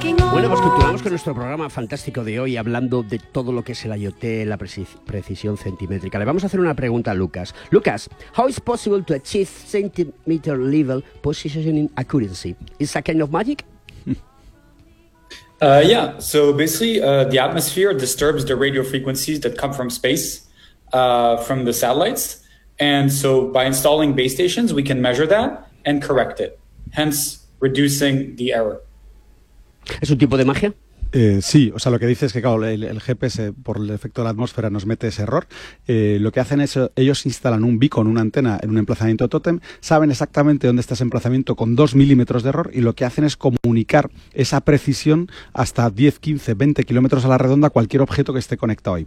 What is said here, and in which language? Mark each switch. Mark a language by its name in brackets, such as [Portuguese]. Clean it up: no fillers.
[Spanish] Bueno, pues continuamos con nuestro programa fantástico de hoy, hablando de todo lo que es el IoT, la precisión centimétrica. Le vamos a hacer una pregunta a Lucas. [English] Lucas, how is possible to achieve centimeter level positioning accuracy? Is that kind of magic? Yeah, so basically the atmosphere disturbs the radio frequencies that come from space, from the satellites. And so by installing base stations, we can measure that and correct it, hence reducing the error. [Spanish] ¿Es un tipo de magia? Sí, o sea, lo que dice es que claro, el GPS por el efecto de la atmósfera nos mete ese error. Lo que hacen es, ellos instalan un beacon, una antena en un emplazamiento tótem, saben exactamente dónde está ese emplazamiento con 2 milímetros de error y lo que hacen es comunicar esa precisión hasta 10, 15, 20 kilómetros a la redonda a cualquier objeto que esté conectado ahí.